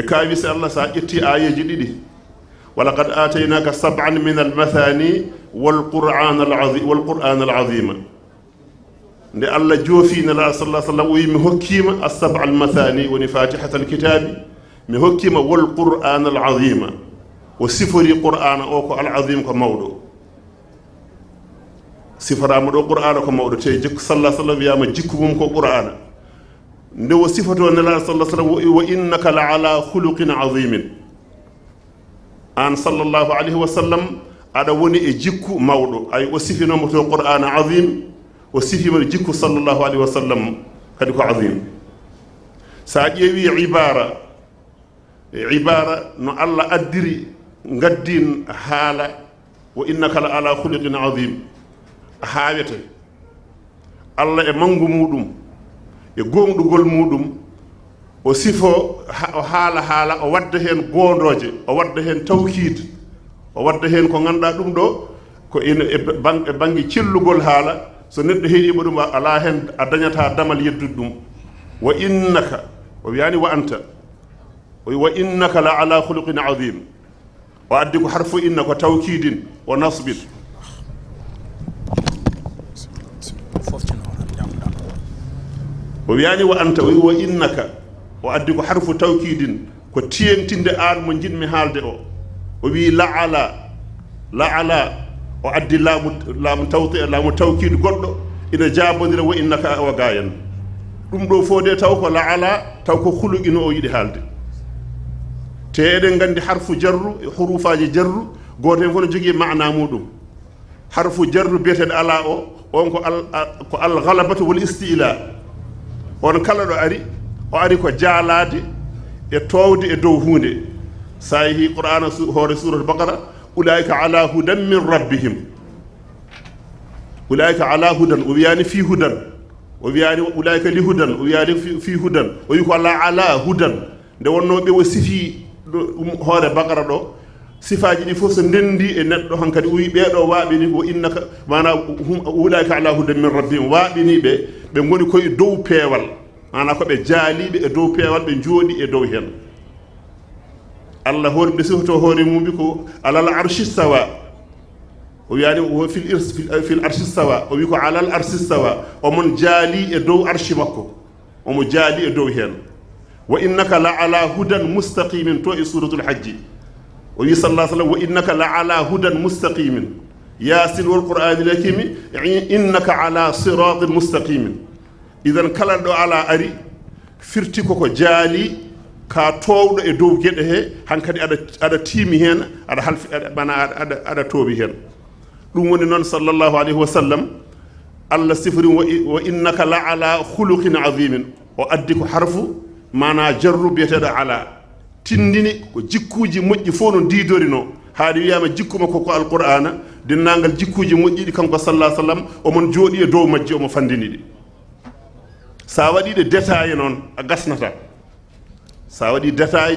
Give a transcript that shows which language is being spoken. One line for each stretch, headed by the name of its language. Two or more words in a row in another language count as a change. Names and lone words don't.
Fula: kawi si allah sa ƴetti ayeji ɗiɗi
Arabic: ولقد آتيناك سبعا من المثاني والقرآن العظيم
Fula: nde allah joofi nelaɗo
Arabic: صلى سلم
Fula: o wi mi hokkima
Arabic: السبع المثاني
Fula: woni
Arabic: فاتحة الكتاب
Fula: mi hokkima
Arabic: والقرآن العظيم
Fula: o sifori qur'ana o ko al-azim ko mawɗo siforama ɗo qur'ana ko mawɗo te jikku
Arabic: صلى سلم
Fula: wiyama jikku mum ko qur'ana nde o sifoto nelaɗo
Arabic: صلى سلم وإنك لعلى خلق عظيم أن صلى الله عليه وسلم
Fula: aɗa woni e jikku mawɗo ay o sifinoma to qur'ana azim o sifima jikku
Arabic: صلى الله عليه وسلم
Fula: kadi ko azim sa ƴeewi ibara no allah addiri gaddin haala
Arabic: وإنك لعلى خلق عظيم
Fula: haawete allah e mangu muɗum e gonɗugol muɗum o sifo o haala o wadda hen gondoje o wadda hen tawkid o wadda hen ko ganduɗa ɗum ɗo ko ina e banggue cellugol haala so neɗɗo heeɗima ɗum ala hen a dañata damal yeddude ɗum
Arabic: وإنك
Fula: o wiyani
Arabic: وأنت وإنك لعلى خلق عظيم
Fula: o addi ko harfu inna ko tawkidin o nasbin o wiyani
Arabic: وأنت وإنك
Fula: o addi ko harfu tawkidin ko tiyentinde an mo jinmi haalde o wi
Arabic: لعلى
Fula: o addi laamu tawkid goɗɗo ina jabodira
Arabic: وإنك
Fula: wa gayan ɗum ɗo fo de taw ko
Arabic: لعلى
Fula: taw ko huluqino o yiɗi haalde te eɗen gandi
Arabic: حرف جر
Fula: e hurufaji jarru goto hen fof ne jogui mana muɗum
Arabic: حرف جر
Fula: biyeteɗo ala o on ko
Arabic: الغلبة والاستعلاء
Fula: on kala ɗo o ari ko jaalade e towde e dow hunde sa yeehi qur'ana hoore
Arabic: سورة البقرة أولئك على هدى من ربهم أولئك على هدى
Fula: o wiyani
Arabic: في هدى
Fula: o wiyani
Arabic: أولئك لهدى
Fula: o wiyani
Arabic: في هدى
Fula: o wi ko
Arabic: على هدى
Fula: nde wonno ɓe o sifi hoore baqara ɗo sifaji ɗi fof so ndendi e neɗɗo hankadi o wi ɓeɗo waaɓini ko innaka mana
Arabic: أولئك على هدى من ربهم
Fula: waaɓiniɓe ɓe goni koye dow peewal mana koɓe jaaliɓe e dow peewal ɓe jooɗi e dow hen allah hoore ɓe sifoto hoore mumbi ko
Arabic: على العرش استوى
Fula: o wiyani
Arabic: في العرش استوى
Fula: o wi ko
Arabic: على العرش استوى
Fula: omon jaali e dow arshi makko omo jaali e dow hen
Arabic: وإنك لعلى هدى مستقيم
Fula: to e
Arabic: سورة الحج
Fula: o wi
Arabic: صلى سلم وإنك لعلى هدى مستقيم يس والقرآن الحكيم إنك على صراط مستقيم
Fula: idan kala ɗo ala ari firti koko jaali ka towɗo e dow gueɗe he hankadi aɗa tiimi hen aɗa halfi aɗa tooɓi hen ɗum woni noon
Arabic: صلى الله عليه وسلم
Fula: allah sifori
Arabic: وإنك لعلى خلق عظيم
Fula: o addi ko harfu mana jarru biyeteɗo ala tindini ko jikkuji moƴƴi fof no didorino haade wiyama jikku makko ko alqur'ana dennagal jikkuji moƴƴiɗi kanko
Arabic: صلى سلم
Fula: omon jooɗi e dow majji omo fandini ɗi sa waɗiɗe détaillé noon a gasnata sa waɗi détail